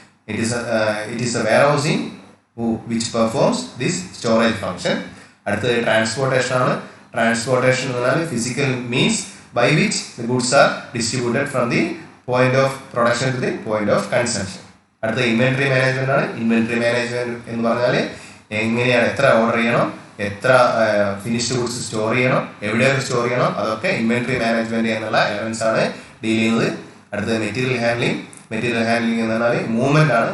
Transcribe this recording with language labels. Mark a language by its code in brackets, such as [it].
[en] It is a warehousing which performs this storage function. [ml] അടുത്തത് transportation ആണ്. [en] transportation [ml] എന്ന് പറഞ്ഞാൽ [en] Physical means by which the goods are distributed from the point of production to the point of consumption. [ml] അടുത്ത inventory management ആണ്. Inventory management എന്ന് പറഞ്ഞാൽ എങ്ങനെയാണ്, എത്ര ഓർഡർ ചെയ്യണം, എത്ര ഫിനിഷ്ഡ് ഗുഡ്സ് സ്റ്റോർ ചെയ്യണം, എവിടെയൊക്കെ സ്റ്റോർ ചെയ്യണം, അതൊക്കെ ഇൻവെന്ററി മാനേജ്മെന്റ് എന്നുള്ള എലമെന്റ്സ് ആണ് ഡീൽ ചെയ്യുന്നത്. അടുത്തത് മെറ്റീരിയൽ ഹാൻഡ്ലിംഗ്. മെറ്റീരിയൽ ഹാൻഡ്ലിംഗ് എന്ന് പറഞ്ഞാൽ മൂവ്മെന്റ് ആണ്.